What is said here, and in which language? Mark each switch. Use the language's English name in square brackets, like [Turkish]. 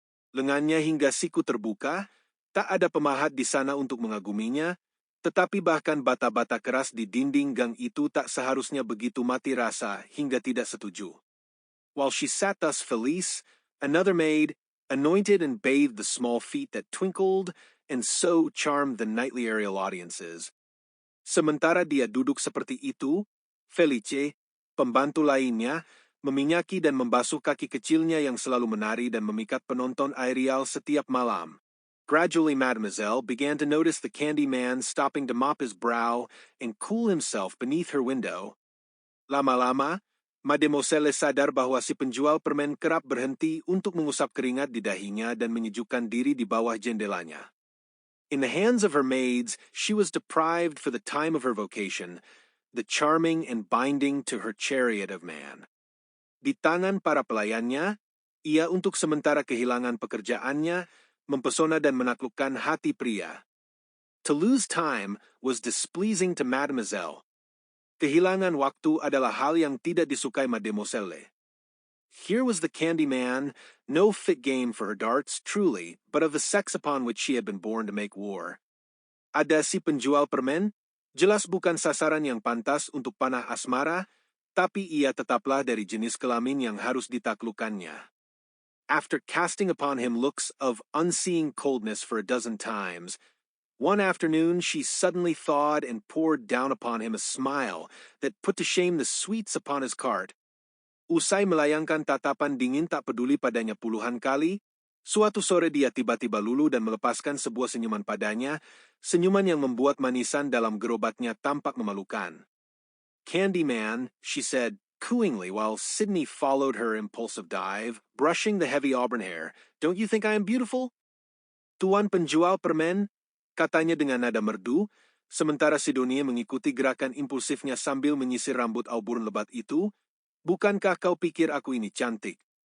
[Indonesian] Lengannya hingga siku terbuka, tak ada pemahat di sana untuk mengaguminya, tetapi bahkan bata-bata keras di dinding gang itu tak seharusnya begitu mati rasa hingga tidak setuju. [English] While she sat thus Felice, another maid, anointed and bathed the small feet that twinkled and so charmed the nightly aerial audiences. [Indonesian] Sementara dia duduk seperti itu, Felice, pembantu lainnya, meminyaki dan membasuh kaki kecilnya yang selalu menari dan memikat penonton aerial setiap malam. [English] Gradually Mademoiselle began to notice the candy man stopping to mop his brow and cool himself beneath her window. [Indonesian] Lama-lama, Mademoiselle sadar bahwa si penjual permen kerap berhenti untuk mengusap keringat di dahinya dan menyejukkan diri di bawah jendelanya. [English] In the hands of her maids, she was deprived for the time of her vocation, the charming and binding to her chariot of man. [Indonesian] Di tangan para pelayannya, ia untuk sementara kehilangan pekerjaannya, mempesona dan menaklukkan hati pria. [English] To lose time was displeasing to Mademoiselle. [Indonesian] Kehilangan waktu adalah hal yang tidak disukai Mademoiselle. [English] Here was the candy man, no fit game for her darts, truly, but of the sex upon which she had been born to make war. [Indonesian] Ada si penjual permen, jelas bukan sasaran yang pantas untuk panah asmara, tapi ia tetaplah dari jenis kelamin yang harus ditaklukkannya. [English] After casting upon him looks of unseeing coldness for a dozen times, one afternoon she suddenly thawed and poured down upon him a smile that put to shame the sweets upon his cart. [Indonesian] Usai melayangkan tatapan dingin tak peduli padanya puluhan kali, suatu sore dia tiba-tiba lulu dan melepaskan sebuah senyuman padanya, senyuman yang membuat manisan dalam gerobaknya tampak memalukan. [English] "Candyman," she said, cooingly while Sydney followed her impulsive dive, brushing the heavy auburn hair, "don't you think I am beautiful?" [Indonesian] "Tuan penjual permen," katanya dengan nada merdu, sementara Sidonie mengikuti gerakan impulsifnya sambil menyisir rambut auburn lebat itu, "bukankah kau pikir aku ini cantik?"